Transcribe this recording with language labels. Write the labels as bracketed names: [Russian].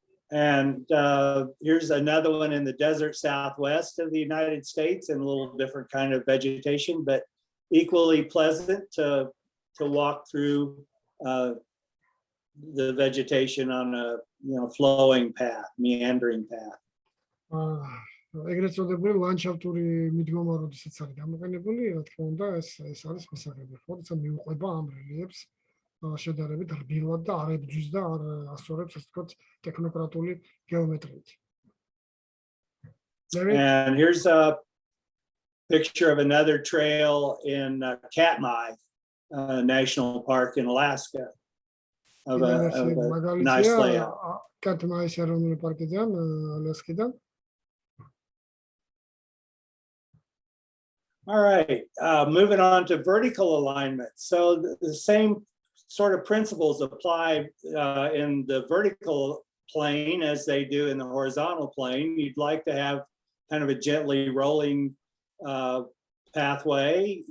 [English] And here's another one in the desert southwest of the United States, and a little different kind of vegetation, but equally pleasant to walk through the vegetation on a flowing path, meandering path. [Georgian] ეგრეთ წოდებული ლანდშაფტური მიდგომა, როდესაც არის გამოყენებული, რა თქმა უნდა, ეს არის მისაღები, ხო, როცა მიუყვება ამ რელიეფს შედარებით რბილად და არ ებჯვის და არ ასწორებს, ასე ვთქვათ, ტექნოკრატული გეომეტრიით. [English] And here's a picture of another trail in Katmai National Park in Alaska. Of a nice layout. [Georgian] Katmai ეროვნული პარკიდან, ალასკიდან. [English] All right, moving on to vertical alignment. So the same sort of principles apply in the vertical plane as they do in the horizontal plane. You'd like to have kind of a gently rolling pathway.